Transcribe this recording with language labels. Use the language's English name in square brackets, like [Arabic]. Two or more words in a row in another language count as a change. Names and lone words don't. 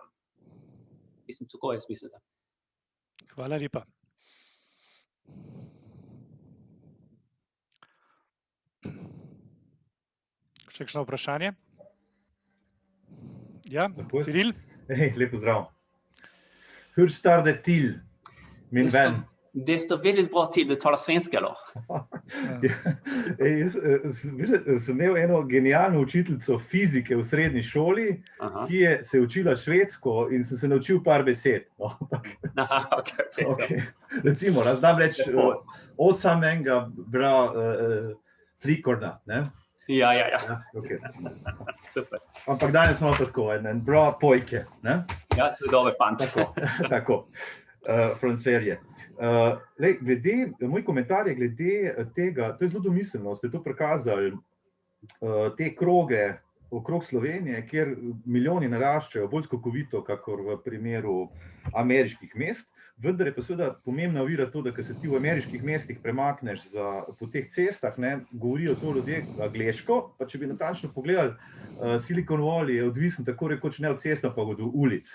[Slovenian] Mislim, tako jaz mislim. Hvala lepa. Še kakšno vprašanje? Ja, Ciril? Lep pozdrav. [Swedish] Hur står det till, min vän? Det står väldigt bra till, du talar svenska då. [Slovenian] Jaz sem imel eno genialno učiteljico fizike v srednji šoli, ki se je učila švedsko in sem se naučil par besed. Recimo, znam reči [Swedish] osamega bra flikorna, [Slovenian] ne? Ja. Super. Ampak danes smo tako, [Swedish] en bra pojke, [Slovenian] ne? Ja, to je dober fant. Tako, transferje. Moj komentar je glede tega, to je zelo domiselno, ste to prikazali, te kroge okrog Slovenije, kjer milijoni naraščajo bolj skokovito, kakor v primeru ameriških mest, vendar je pa seveda pomembna ovira to, da ko se ti v ameriških mestih premakneš po teh cestah, govorijo to ljudje angleško, pa če bi natančno pogledali, Silicon Valley je odvisen tako rekoč ne od cesta, pa od ulic.